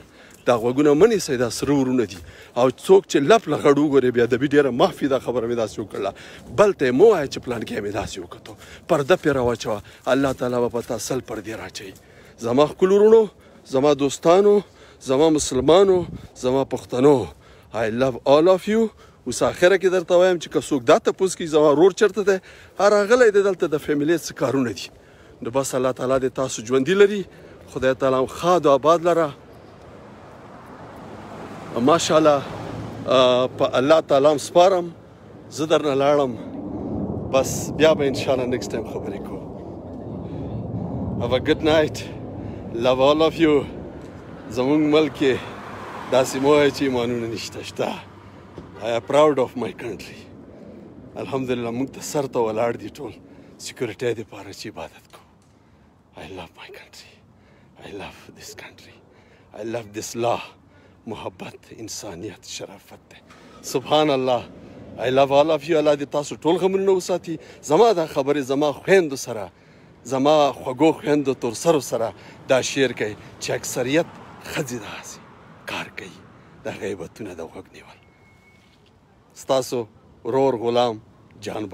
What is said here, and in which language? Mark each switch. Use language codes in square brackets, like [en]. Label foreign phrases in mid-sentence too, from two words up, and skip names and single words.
[ps] دا غوږونه مه نیسئ دا سره ورونه دي او څوک چې لپ لغړ وګورې بیا ادبي ډېره معافي دا خبره مې داسې وکړله. بل ته یې مه وایه چې پلانکي مې داسې وکتو پرده پرې راواچوه الله تعالی به په تا سل پردې راچوي. زما ښکلو وروڼو زما دوستانو زما مسلمانو زما پښتنو [en] I love all of you. [ps] اوس آخره کې درته وایم چې که څوک دا تپوس کوي زما ورور چېرته دی راغلی دی دلته د فیملي څه کارونه دي نو بس الله تعالی دې تاسو ژوندي لري. خدای تعالی ښاد او آباد لره. ماشاءالله په الله تعالی هم سپارم. زه درنه لاړم بس بیا به انشاءالله [en] next time [ps] خبرې کوو. [en] Have a good night. Love all of you. [ps] زمونږ ملک کې داسې مه وایه چې ایمانونه نشته شته. [en] I am proud of my country. [ps] الحمدلله موږ ته سر ته ولاړ دي ټول سیکورټۍ دپاره چې عبادت کوو. [en] I love my country. I love this country. I love this law. [ps] محبت انسانیت شرافت دی. [ar] سبحان الله. [en] I love all of you. [ps] الله دې تاسو ټول غمونه وساتي. زما دا خبرې زما خویندو سره زما خوږو خویندو تورسرو سره دا شعر کوي چې اکثریت ښځې داسې کار کوي د غیبتونه د غوږ نیول. ستاسو ورور غلام جان بچه.